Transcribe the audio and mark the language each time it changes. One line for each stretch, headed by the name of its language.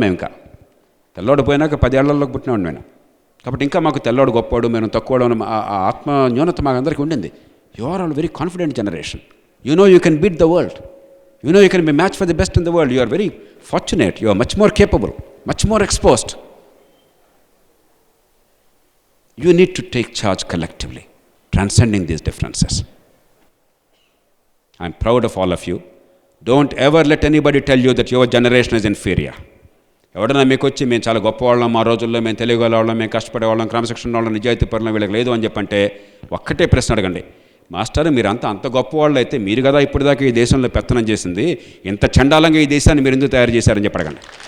Telugu: మేము ఇంకా తెల్లవాడు పోయినాక 10 ఏళ్లలోకి పుట్టినవాడు నేను. కాబట్టి ఇంకా మాకు తెల్లవాడు గొప్పవాడు, మేము తక్కువడు ఆ ఆత్మ న్యూనత మాకు అందరికీ ఉండింది.
English: You are all very confident generation. You know you can beat the world, you know you can be match for the best in the world. You are very fortunate, you are much more capable, much more exposed. You need to take charge collectively, transcending these differences. I'm proud of all of you. Don't ever let anybody tell you that your generation is inferior.
Telugu: ఎవడన్నా మీకు వచ్చి మేము చాలా గొప్పవాళ్ళం, మా రోజుల్లో మేము తెలియగలవాళ్ళం, మేము కష్టపడేవాళ్ళం, క్రమశిక్షణ వాళ్ళం, నిజాయితీ పరులం, వీళ్ళకి లేదు అని చెప్పంటే ఒక్కటే ప్రశ్న అడగండి. మాస్టర్ మీరంతా అంత గొప్పవాళ్ళు అయితే మీరు కదా ఇప్పటిదాకా ఈ దేశంలో పెత్తనం చేసింది, ఇంత చండాలంగా ఈ దేశాన్ని మీరు ఎందుకు తయారు చేశారని చెప్పి అడగండి.